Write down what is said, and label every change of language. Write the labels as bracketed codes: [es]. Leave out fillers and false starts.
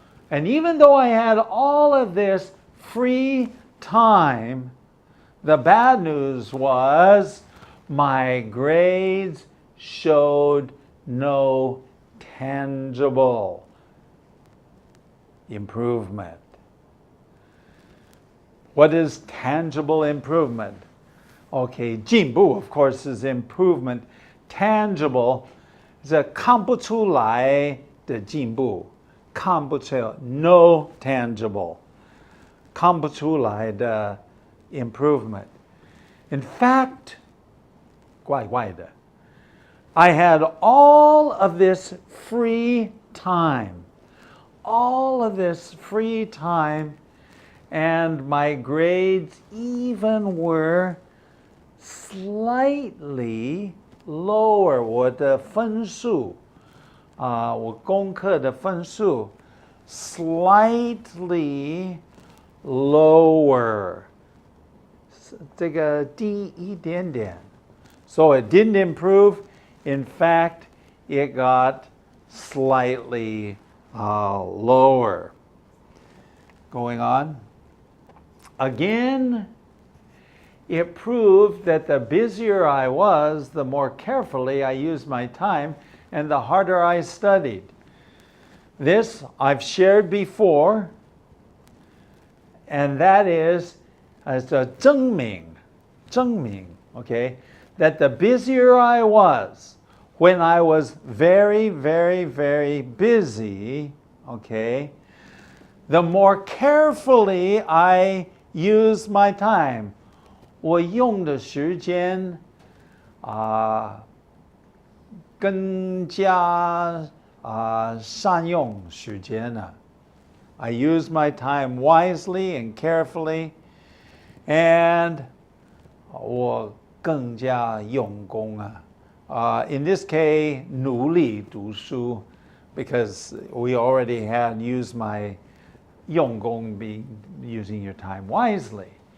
[en] And even though I had all of this free time, the bad news was my grades showed no tangible improvement. What is tangible improvement? Okay, 进步, of course, is improvement. Tangible is a [zh] 看不出来的进步. 看不出, [en] no tangible. [zh] 看不出来的 [en] improvement. In fact, [zh] 怪怪的. [en] I had all of this free time. All of this free time, and my grades even were slightly lower. [zh] 我的分数我功课的分数 [en] slightly lower. [zh] 这个低一点点. [en] So it didn't improve. In fact, it got slightly lower. Going on. Again, it proved that the busier I was, the more carefully I used my time and the harder I studied. This I've shared before, and that is as a 证明, okay, that the busier I was, when I was very, very, very busy, okay, the more carefully I used my time. [zh] 我用的时间更加善用时间了. [en] I used my time wisely and carefully, and [zh] 我更加用功啊. [en] In this case, [zh] 努力读书, [en] because we already had used my 用功 being using your time wisely.